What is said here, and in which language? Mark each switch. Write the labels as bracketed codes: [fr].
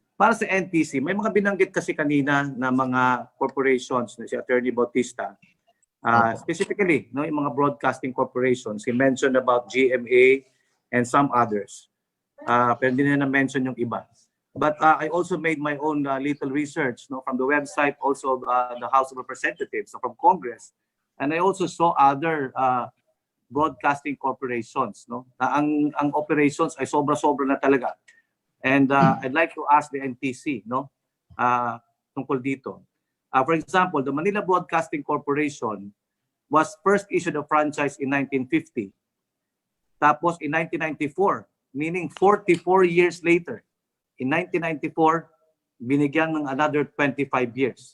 [tl] Para sa NTC, may mga binanggit kasi kanina na mga corporations na si Attorney Bautista. [en] Specifically, no, [tl] yung mga [en] broadcasting corporations. He mentioned about GMA and some others. [tl] Pero hindi na na-mention yung iba. [en] But I also made my own little research, no, from the website also of the House of Representatives, so from Congress. And I also saw other broadcasting corporations, no? [tl] Ang operations ay sobra-sobra na talaga. [en] And I'd like to ask the NTC, no, [tl] tungkol dito. [en] For example, the Manila Broadcasting Corporation was first issued a franchise in 1950. [tl] Tapos [en] in 1994, meaning 44 years later, in 1994, [tl] binigyan ng [en] another 25 years.